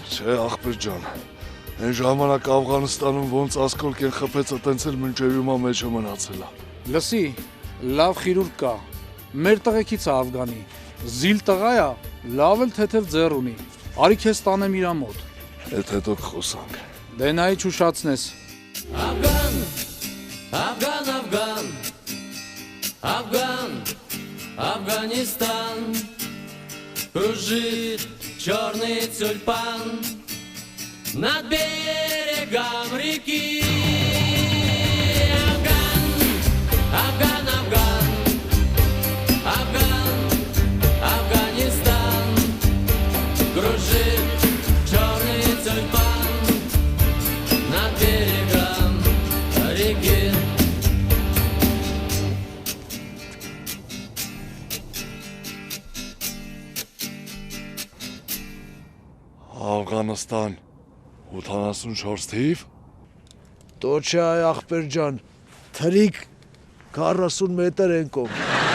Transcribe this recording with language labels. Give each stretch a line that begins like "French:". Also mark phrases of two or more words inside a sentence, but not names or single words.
Armenian: Չէ, աղբեր ջան։ Այն ժամանակ Աֆղանստանում ոնց ասկոլկեն խփեցը տենց էլ մինչև հիմա մեջը մնացել է։ Լսի, լավ խիրուրգ կա։ Մեր տղեկից է Աֆղանի։ Զիլ տղա է, լավ էլ թեթև ձեռ ունի։ Արի քեզ տանեմ իրա մոտ։ Այդ հետո կխոսանք։ Դե նայի չուշացնես։
Russian: Афган, Афган, Афган, Афган, Афганистан, кружит черный тюльпан над берегом реки. Афган, Афган, Афган, Афган, Афганистан, кружит черный тюльпан над берегом реки.
Armenian: Աֆղանստան 84 թիվ։ Տոչա ախպեր ջան, թրիկ 40 մետր են կողմ։